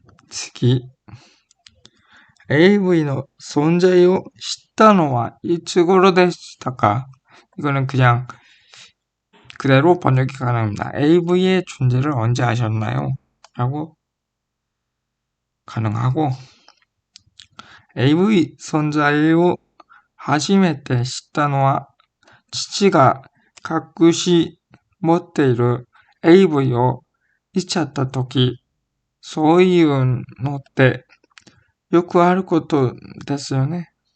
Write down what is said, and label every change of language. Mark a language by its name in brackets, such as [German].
[Japanese] 次 AV の存在を知ったのはいつ頃でしたか? [Korean] 이거는 그냥 그대로 번역이 가능합니다. AV의 존재를 언제 아셨나요? 라고 가능하고 [Japanese] AV 存在を初めて知ったのは父が隠し持っている AV を見ちゃったとき、そういうのってよくあることですよね。